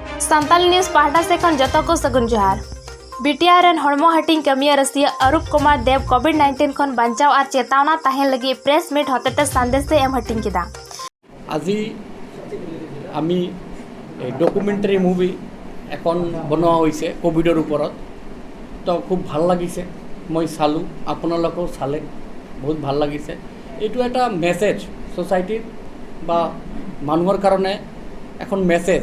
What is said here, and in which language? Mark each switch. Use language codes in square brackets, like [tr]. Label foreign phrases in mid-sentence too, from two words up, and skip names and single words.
[sat] Santali News Pahta se kon joto ko sagun johar. BTR and Hormohatin Kamia rasia Arup Kumar Dey COVID-19 kon bancao ar cetaona tahen lagi [en] press meet [sat] hotete sandese em hatin keda. [as] আজি আমি [en] documentary movie [as] এখন বনোৱা হৈছে কোভিডৰ ওপৰত তো খুব ভাল লাগিছে মই চালোঁ আপোনালোকেও চালে বহুত ভাল লাগিছে এইটো এটা মেছেজ সোসাইটিৰ বা মানুহৰ কাৰণে এখন মেছেজ